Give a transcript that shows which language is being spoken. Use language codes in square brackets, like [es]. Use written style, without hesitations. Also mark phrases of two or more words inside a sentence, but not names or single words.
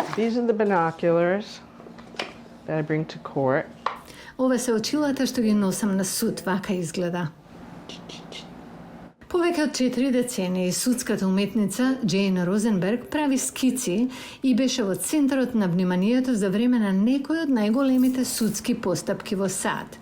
[en] These are the binoculars that I bring to court. [mk] Ова се очилата што ги носам на суд, вака изгледа. Повеќе од 4 децении судската уметница Джейн Розенберг прави скици и беше во центарот на вниманието за време на некои од најголемите судски постапки во САД.